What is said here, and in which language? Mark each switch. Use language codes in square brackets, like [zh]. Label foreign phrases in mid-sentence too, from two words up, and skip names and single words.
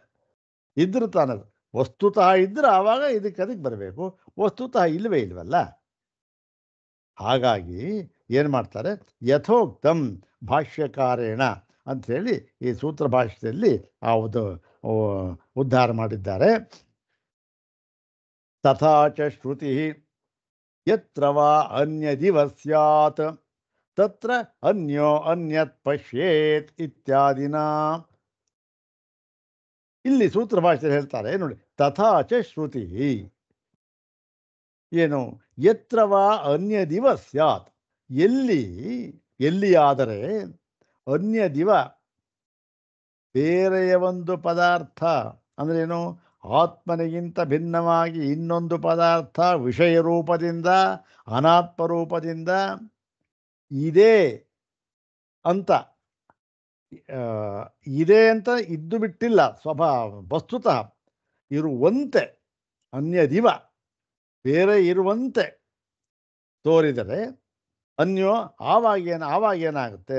[kn] ಇದ್ರೂ ತಾನದು ವಸ್ತುತಃ ಇದ್ದರೆ ಆವಾಗ ಅದಕ್ಕೆ ಬರಬೇಕು, ವಸ್ತುತಃ ಇಲ್ವಲ್ಲ. ಹಾಗಾಗಿ ಏನು ಮಾಡ್ತಾರೆ? [sa] ಯಥೋಕ್ತಂ ಭಾಷ್ಯಕಾರೇಣ [kn] ಅಂಥೇಳಿ ಈ ಸೂತ್ರ ಭಾಷ್ಯದಲ್ಲಿ ಉದ್ಧಾರ ಮಾಡಿದ್ದಾರೆ. [sa] ತಥಾ ಚ ಶ್ರುತಿ ಯತ್ರ ವಾ ಅನ್ಯದಿವ ಸ್ಯಾತ್ ತತ್ರ ಅನ್ಯೋ ಅನ್ಯತ್ ಪಶ್ಯೇತ್ ಇತ್ಯಾದಿನ. [kn] ಇಲ್ಲಿ ಸೂತ್ರ ಭಾಷೆಯಲ್ಲಿ ಹೇಳ್ತಾರೆ ನೋಡಿ, [sa] ತಥಾ ಚ ಶ್ರುತಿ ಏನು? ಯತ್ರ ವಾ ಅನ್ಯದಿವ ಸ್ಯಾತ್, [kn] ಎಲ್ಲಿಯಾದರೆ ಅನ್ಯದಿವ ಬೇರೆಯ ಒಂದು ಪದಾರ್ಥ ಅಂದ್ರೇನು? ಆತ್ಮನಿಗಿಂತ ಭಿನ್ನವಾಗಿ ಇನ್ನೊಂದು ಪದಾರ್ಥ ವಿಷಯ ರೂಪದಿಂದ ಅನಾತ್ಮ ರೂಪದಿಂದ ಇದೆ ಅಂತ ಇದ್ದು ಬಿಟ್ಟಿಲ್ಲ, ವಸ್ತುತಃ ಇರುವಂತೆ, ಅನ್ಯದಿವ ಬೇರೆ ಇರುವಂತೆ ತೋರಿದರೆ ಅನ್ಯೋ ಆವಾಗೇನಾಗುತ್ತೆ?